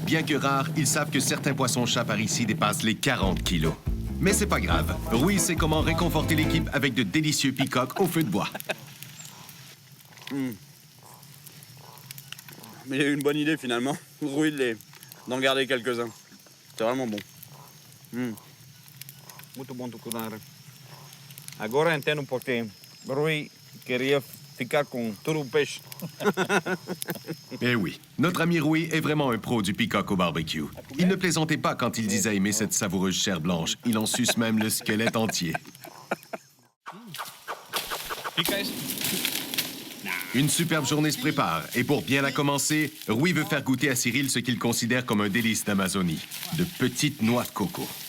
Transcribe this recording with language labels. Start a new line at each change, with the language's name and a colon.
French: Bien que rares, ils savent que certains poissons-chats par ici dépassent les 40 kilos. Mais c'est pas grave. Rui sait comment réconforter l'équipe avec de délicieux peacocks au feu de bois. mais il y a eu une bonne idée finalement. Rui d'en garder quelques-uns. C'est vraiment bon.
Portuguese: Muito bom tucunara. Agora entendo porque Rui queria ficar com todo o peixe.
French: Eh oui, notre ami Rui est vraiment un pro du peacock au barbecue. Il ne plaisantait pas quand il disait aimer cette savoureuse chair blanche. Il en suce même le squelette entier. Une superbe journée se prépare, et pour bien la commencer, Rui veut faire goûter à Cyril ce qu'il considère comme un délice d'Amazonie, de petites noix de coco.